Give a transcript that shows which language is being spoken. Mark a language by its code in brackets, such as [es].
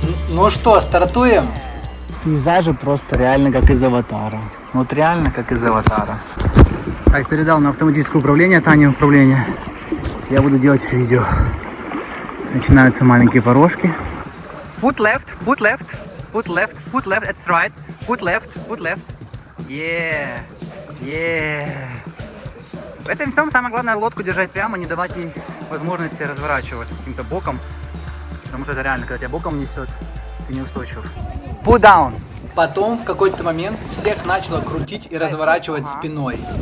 [ru] Ну что, стартуем? Пейзажи просто реально как из Аватара. Вот реально как из Аватара. Так, передал на автоматическое управление, Тане управление. Я буду делать видео. Начинаются маленькие порожки. [en] Put left, put left, put left, put left, that's right. Put left, put left. Yeah, yeah. [ru] В этом всем самое главное лодку держать прямо, не давать ей возможности разворачиваться каким-то боком. Потому что это реально, когда тебя боком несет, ты неустойчив. [en] Put down. [ru] Потом в какой-то момент всех начало крутить и разворачивать спиной.